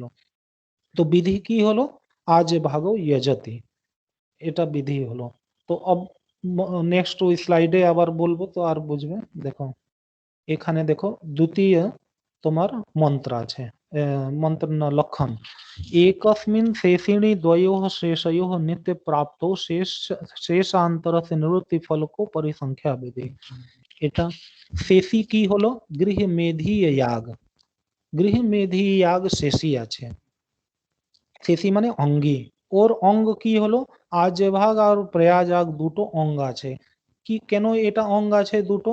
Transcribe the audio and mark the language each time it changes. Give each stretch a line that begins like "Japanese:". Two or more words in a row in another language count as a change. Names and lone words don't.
Bangla: তো বিধি কি হলো?
Sanskrit: আজ ভাগ যজতি,
Bangla: এটা বিধি হলো। তো अब নেক্সট ওই স্লাইডে আবার বলবো তো আর বুঝবে। দেখো এখানে দেখো দ্বিতীয় তোমার মন্ত্র আছে, মন্ত্র না লক্ষণ।
Sanskrit: एकस्मिन् शेषिणि द्वयोः शेषयोः नित्य प्राप्तो शेषान्तरस्य निवृत्ति फल को परिसंख्या विधि।
Bangla: এটা শেষী কি হলো? গৃহ মেধি याग, গৃহ মেধি याग শেষী আছে, শেষী মানে অঙ্গী, ওর অঙ্গ কি হলো? আজ ভাগ আর প্রয়াজাগ দুটো অঙ্গ আছে। কি কেন এটা অঙ্গ আছে দুটো?